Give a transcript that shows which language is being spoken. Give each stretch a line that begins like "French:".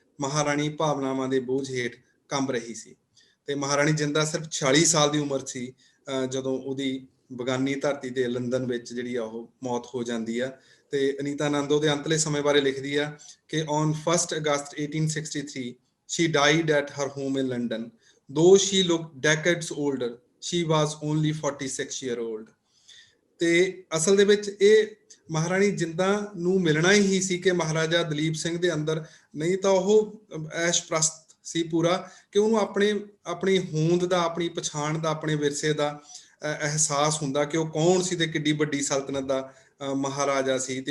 Punjabi: ਮਹਾਰਾਣੀ ਭਾਵਨਾਵਾਂ ਦੇ ਬੋਝ ਹੇਠ ਕੰਬ ਰਹੀ ਸੀ ਤੇ ਮਹਾਰਾਣੀ ਜਿੰਦਾ ਸਿਰਫ 46 ਸਾਲ ਦੀ ਉਮਰ ਸੀ ਜਦੋਂ ਉਹਦੀ ਬਗਾਨੀ ਧਰਤੀ ਤੇ ਲੰਦਨ ਵਿੱਚ ਜਿਹੜੀ ਆ ਉਹ ਮੌਤ ਹੋ ਜਾਂਦੀ ਆ। ਤੇ ਅਨੀਤਾ ਆਨੰਦ ਉਹਦੇ ਅੰਤਲੇ ਸਮੇਂ ਬਾਰੇ ਲਿਖਦੀ ਆ ਕਿ
English: on 1 August 1863 she died at her home in London. Though she looked decades older, she was only 46-year-old.
Punjabi: ਤੇ ਅਸਲ ਦੇ ਵਿੱਚ ਇਹ ਮਹਾਰਾਣੀ ਜਿੰਦਾ ਨੂੰ ਮਿਲਣਾ ਹੀ ਸੀ ਕਿ ਮਹਾਰਾਜਾ ਦਲੀਪ ਸਿੰਘ ਦੇ ਅੰਦਰ, ਨਹੀਂ ਤਾਂ ਉਹ ਐਸ਼ ਪ੍ਰਸਤ ਸੀ ਪੂਰਾ, ਕਿ ਉਹਨੂੰ ਆਪਣੀ ਹੋਂਦ ਦਾ, ਆਪਣੀ ਪਛਾਣ ਦਾ, ਆਪਣੇ ਵਿਰਸੇ ਦਾ ਅਹਿਸਾਸ ਹੁੰਦਾ ਕਿ ਉਹ ਕੌਣ ਸੀ ਤੇ ਕਿੱਡੀ ਵੱਡੀ ਸਲਤਨਤ ਦਾ ਮਹਾਰਾਜਾ ਸੀ।